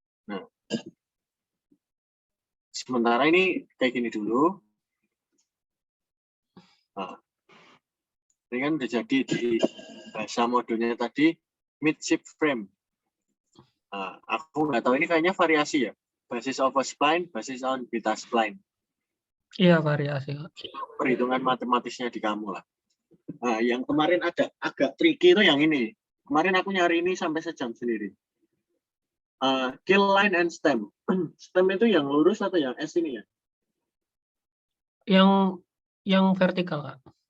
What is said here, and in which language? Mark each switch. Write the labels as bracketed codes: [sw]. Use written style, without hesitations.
[id] Nah, sementara ini kayak gini dulu. Nah, ini kan udah jadi di bahasa modulnya tadi midship frame. Nah, aku nggak tahu ini kayaknya variasi ya. [en] Basis of a spline, basis on beta spline. [id] Iya, variasi. Perhitungan matematisnya di kamu lah. Nah, yang kemarin agak tricky itu yang ini. Kemarin aku nyari ini sampai sejam sendiri. [en] Kill line and stem. [id] Stem itu yang lurus atau yang S ini ya? Yang vertikal, Kak.